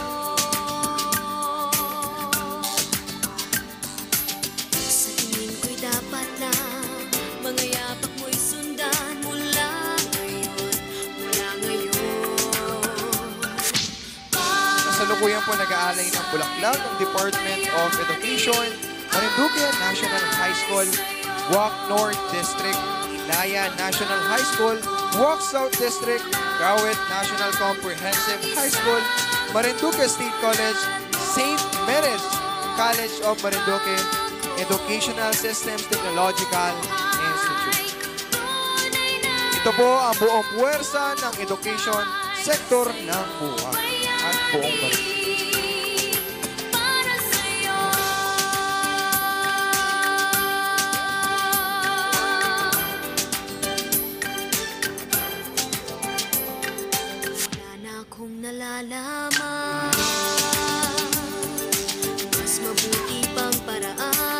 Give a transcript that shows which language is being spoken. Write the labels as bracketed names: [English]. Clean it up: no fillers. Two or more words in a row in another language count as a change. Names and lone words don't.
[Filipino] Sa tingin ko'y dapat lang mga yapak mo'y sundan mula ngayon, mula ngayon. Kasalukuyan po nag-aalay ng bulaklak ng Department of Education, Marinduque National High School, Buwak North District, Ilaya National High School, Buwak South District, Gawit National Comprehensive High School, Marinduque State College, St. Mary's College of Marinduque, Educational Systems Technological Institute. Ito po ang buong puwersa ng education sector ng Buwak at buong Marinduque. Wala na akong nalalaman, mas mabuti pang paraan.